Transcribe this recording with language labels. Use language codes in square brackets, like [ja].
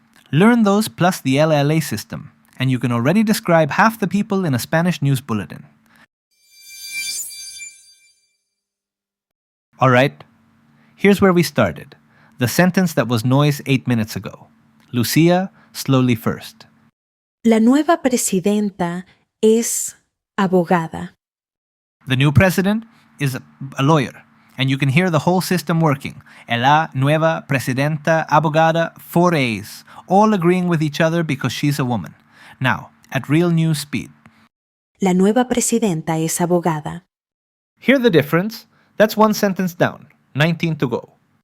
[en] Learn those plus the LLA system, and you can already describe half the people in a Spanish news bulletin. Alright, here's where we started. The sentence that was noise 8 minutes ago. Lucia, slowly first. [es] La nueva presidenta es abogada. [en] The new president is a lawyer, and you can hear the whole system working. [es] La nueva presidenta abogada, [en] 4 A's, all agreeing with each other because she's a woman. Now, at real news speed. [es] La nueva presidenta es abogada. [en] Hear the difference? That's 1 sentence down, 19 to go.